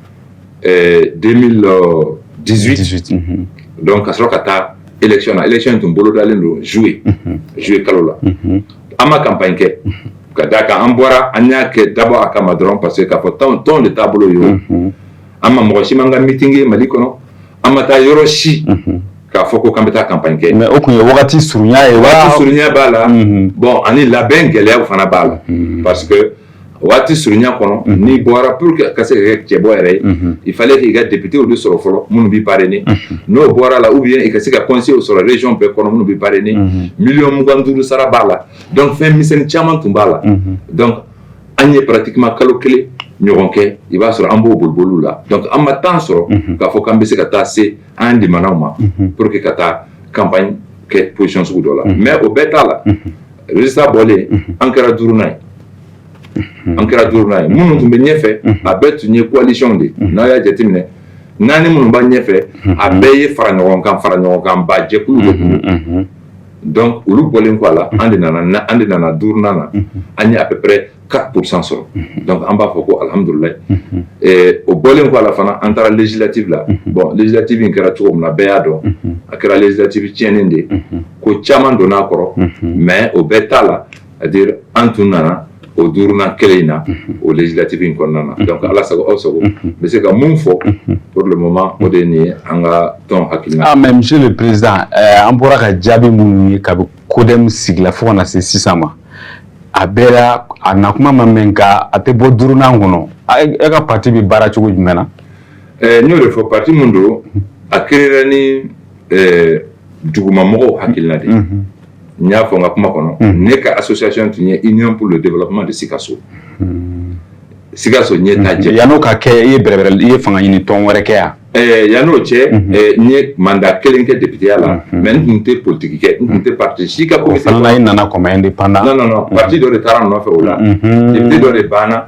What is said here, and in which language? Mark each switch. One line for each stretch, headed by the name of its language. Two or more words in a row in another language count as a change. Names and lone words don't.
Bambara: 2018 donc ka sɔrɔ ka taa élection na élection tun bolodalen don juillet kalo la an ma campagne kɛ ka d'a kan an bɔra an y'a kɛ dabɔ a kama dɔrɔn
French: parce que
Bambara: k'a fɔ tɔn de taabolo ye o an ma mɔgɔ si man ka meeting ye Mali kɔnɔ an ma taa yɔrɔ si k'a fɔ ko k'an bɛ taa campagne kɛ mais o tun ye wagati surunya ye wagati surunya b'a la bon ani labɛn gɛlɛyaw fana b'a la
French: parce que
Bambara: waati surunya kɔnɔ n'i bɔra
French: pour que
Bambara: ka se ka kɛ cɛbɔ yɛrɛ ye
French: il fallait
Bambara: k'i ka députéw de sɔrɔ fɔlɔ minnu b'i parrainer n'o bɔra la
French: ou bien
Bambara: i ka se ka conseiller sɔrɔ région bɛɛ kɔnɔ minnu b'i parrainer 25 sara b'a la donc fɛn misɛnnin caman tun b'a la donc an ye pratiquement kalo kelen ɲɔgɔn kɛ i b'a sɔrɔ an b'o boliboliw la donc an ma temps sɔrɔ k'a fɔ k'an bɛ se ka taa se an limanaw ma
French: pour que
Bambara: ka taa campagne kɛ position sugu dɔ la mais o bɛɛ t'a la résultat bɔlen an kɛra duurunan ye minnu tun bɛ ɲɛfɛ a bɛɛ tun ye coalition de n'a y'a jateminɛ naani minnu b'a ɲɛfɛ a bɛɛ ye fara ɲɔgɔn kan ba jɛkulu de kun donc olu bɔlen kɔ a la an de nana duurunan na an ye
French: à peu près
Bambara: 4% sɔrɔ donc an b'a fɔ ko alhamdulilayi o bɔlen kɔ a la fana an taara législative la bon législative in kɛra cogo min na bɛɛ y'a dɔn a kɛra législative tiɲɛnen de ko caman donna a kɔrɔ mais o bɛɛ t'a la
French: c'est-à-dire
Bambara: an tun nana o duurunan kelen in na o législative in kɔnɔna na donc ala sago aw sago n bɛ se ka mun fɔ
French: pour le moment
Bambara: o de ye nin ye an ka tɔn hakilina.
French: mais monsieur le président
Bambara: an bɔra ka jaabi minnu ye kabi CODEM sigila fo ka na se sisan ma a bɛɛ la a nakuma ma mɛn nka a tɛ bɔ duurunan kɔnɔ e ka parti bɛ baara cogo jumɛn na. n y'o de fɔ parti mun don a créera ni dugumamɔgɔw hakilina de n y'a fɔ n ka kuma kɔnɔ ne ka association tun ye Union pour le développement de Sikaso ɲɛtaa jɛ yan'o ka kɛ i ye fanga ɲini tɔn wɛrɛ kɛ yan. yan'o cɛ n ye mandat kelen kɛ députéya la mais n tun tɛ politique kɛ n tun tɛ parti si ka comité. o fana i nana
French: comme indépendant.
Bambara: non parti dɔ de taara n nɔfɛ o la député dɔ de banna